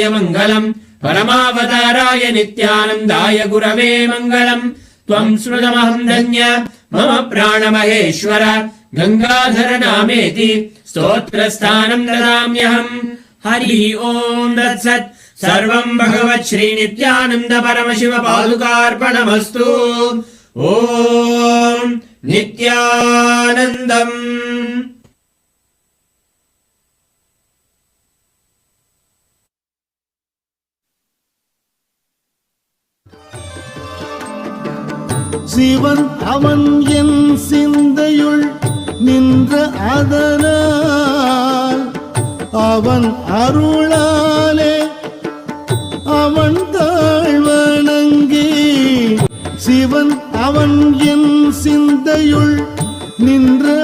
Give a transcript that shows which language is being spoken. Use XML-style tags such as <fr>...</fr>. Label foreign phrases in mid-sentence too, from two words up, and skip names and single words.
<sa>मङ्गलम् परमावताराय नित्यानन्दाय गुरवे मङ्गलम् त्वम् स्मृतमहम् धन्य मम प्राणमहेश्वर गङ्गाधर नामेति स्तोत्रस्थानम् ददाम्यहम् हरि ओम् तत्सत् सर्वम् भगवत् श्रीनित्यानन्द परमशिव पादुकार्पणमस्तु ओम् नित्यानन्दम्</sa> <ta>சிவன் அவன் என் சிந்தையுள் நின்ற அதனால் அவன் அருளாலே அவன் தாழ்வணங்கி சிவன் அவன் என் சிந்தையுள் நின்ற</ta>